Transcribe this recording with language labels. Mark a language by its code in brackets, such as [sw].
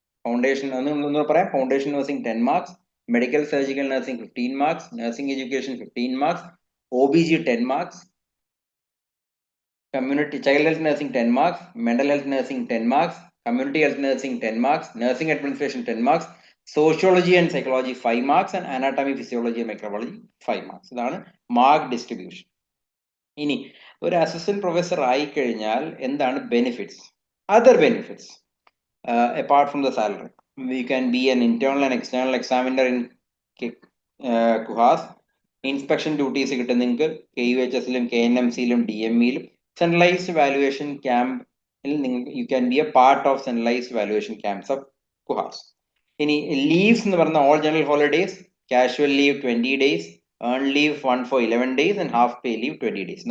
[ml] Foundation ഒന്ന് പറയാം, foundation nursing 10 marks, medical surgical nursing 15 marks, nursing education 15 marks, OBG 10 marks, community child health nursing 10 marks, mental health nursing 10 marks, community health nursing 10 marks, nursing administration 10 marks, sociology and psychology 5 marks and anatomy, physiology and microbiology 5 marks. ഇതാണ് mark distribution. ഇനി ഒരു assistant professor ആയി കഴിഞ്ഞാൽ എന്താണ് benefits? [en] Other benefits apart from the salary. You can be an internal and external examiner in KUHAS. [ml] Inspection duties കിട്ടും നിങ്ങൾക്ക് KUHS-ലും KNMC-ലും DME-ലും. [en] Centralised valuation ക്യാമ്പിൽ you can be a part of centralised valuation camps of KUHAS. [ml] ഇനി leaves എന്ന് പറഞ്ഞ [en] All general holidays, casual leave 20 days, earn leave 1 for 11 days and half pay leave 20 days.